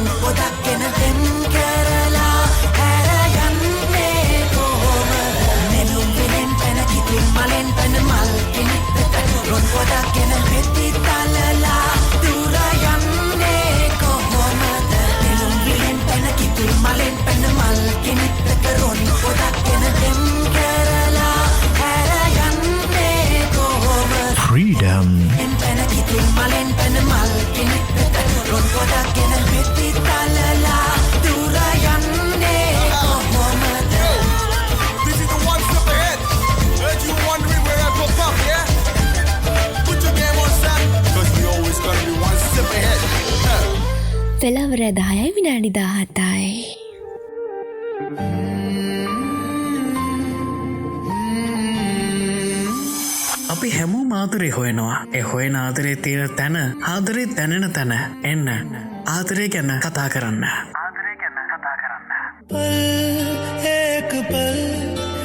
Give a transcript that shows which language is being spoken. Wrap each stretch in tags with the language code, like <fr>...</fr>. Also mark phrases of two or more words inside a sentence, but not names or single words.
<si>පොඩක් ගැන පෙම් කරලා හැර යන්නේ කොහොමද මෙලුම් විලෙන් පැන කිතුල් මලෙන් පැන මල් කෙනෙක් කරොන් පොඩක් ගැන පෙති තලලා දුරා යන්නේ කොහොමද මෙලුම් විලෙන් පැන කිතුල් මලෙන් පැන මල් කෙනෙක් කරොන් පොඩක් ගැන පෙම් කරලා හැර යන්නේ කොහොමද freedom, පැන කිතුල් මලෙන් පැන මල් කෙනෙක් කරොන් පොඩක් ගැන පෙති තලලා දුරා යන්නේ කොහොමද</si> <en>This is the one step ahead. Heard you wondering where I pop up, yeah? Put your game on stop, cause we always gonna be one step ahead.</en> <si>වෙලාවර 10යි විනාඩි 17යි. අපි හැමෝම ආදරේ හොයනවා. ඒ හොයන ආදරේ තියෙන තැන, ආදරේ දැනෙන තැන එන්න. ආදරේ ගැන කතා කරන්න.</si> <hi>पल एक पल</hi>